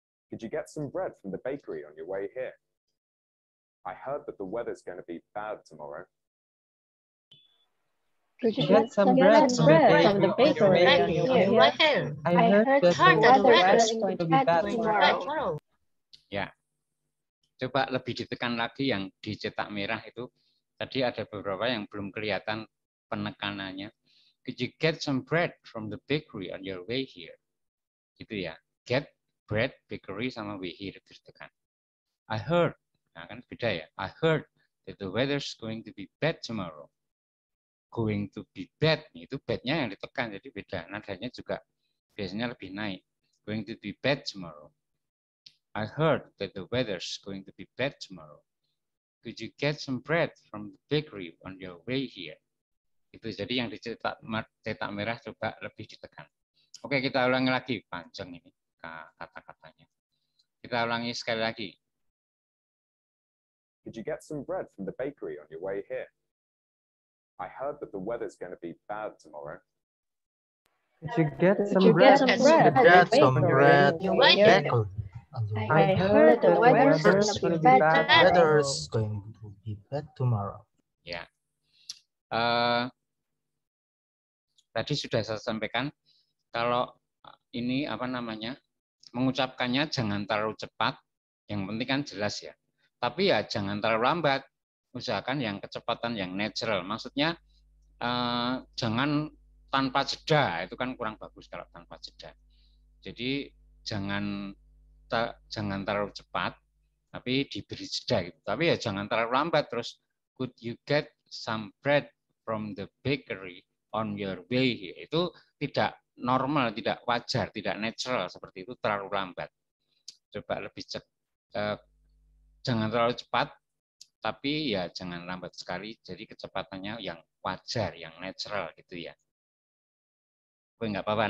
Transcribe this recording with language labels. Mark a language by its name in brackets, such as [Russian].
[English] Could you get some bread from the bakery on your way here? I heard that the weather's going to be bad tomorrow. Could you Get some bread bread from the from the bakery bakery on your way here? I heard that the weather's going to be bad tomorrow. [Indonesian] Ya. Coba lebih ditekan lagi yang dicetak merah itu. Tadi ada beberapa yang belum kelihatan penekanannya. [English] Could you get some bread from the bakery on your way here? [Indonesian] Gitu ya. Get, bread, bakery, sama way here ditekan. [English] I heard. [Indonesian] Nah, kan beda ya. [English] I heard that the weather's going to be bad tomorrow. Going to be bad. [Indonesian] Itu bad-nya yang ditekan. Jadi beda. Nadanya juga biasanya lebih naik. [English] Going to be bad tomorrow. I heard that the weather's going to be bad tomorrow. Could you get some bread from the bakery on your way here? [Indonesian] Itu jadi yang dicetak merah coba lebih ditekan. Oke, kita ulangi lagi. Panjang ini kata-katanya. Kita ulangi sekali lagi. [English] Could you get some bread from the bakery on your way here? I heard that the weather's going to be bad tomorrow. Could you get some Could you bread from some the bread bakery Some on your bread way on your way here? bakery. I heard that the weather's going to be bad Weather's tomorrow. going to be bad tomorrow. [Indonesian] Ya. Tadi sudah saya sampaikan kalau ini mengucapkannya jangan terlalu cepat, yang penting kan jelas ya. Tapi ya jangan terlalu lambat, usahakan yang kecepatan yang natural. Maksudnya jangan tanpa jeda, itu kan kurang bagus kalau tanpa jeda. Jadi jangan terlalu cepat, tapi diberi jeda gitu. Tapi ya jangan terlalu lambat terus. [English] Could you get some bread from the bakery on your way here? [Indonesian] Itu tidak normal, tidak wajar, tidak natural seperti itu, terlalu lambat. Coba lebih jangan terlalu cepat, tapi ya jangan lambat sekali. Jadi kecepatannya yang wajar, yang natural gitu ya. Oke, nggak apa-apa.